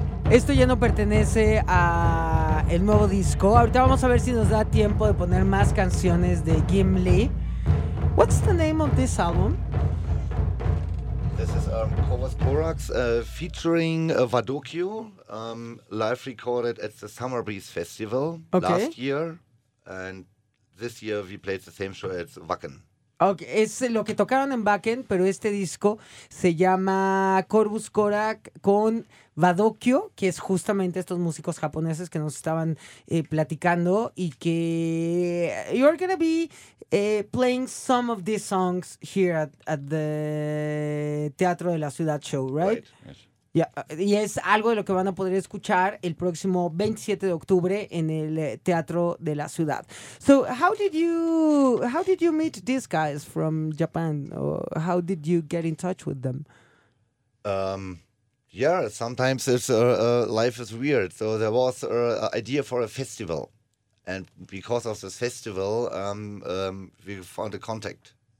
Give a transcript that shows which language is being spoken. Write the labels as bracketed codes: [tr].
[es] Esto ya no pertenece a el nuevo disco. Ahorita vamos a ver si nos da tiempo de poner más canciones de Gimli. [en] What's the name of this album? This is Kovas Borax featuring Vadokio, live recorded at the Summer Breeze Festival last year. And this year we played the same show at Wacken. [es] Okay, es lo que tocaron en Wacken, pero este disco se llama Corvus Korak con Vadokio, que es justamente estos músicos japoneses que nos estaban platicando y que [en] you're going to be playing some of these songs here at the Teatro de la Ciudad show, right? [es] Yeah, y es algo de lo que van a poder escuchar el próximo 27 de octubre en el Teatro de la Ciudad. [en] So how did you meet these guys from Japan, or how did you get in touch with them? Sometimes it's life is weird. So there was an idea for a festival, and because of this festival, we found a contact.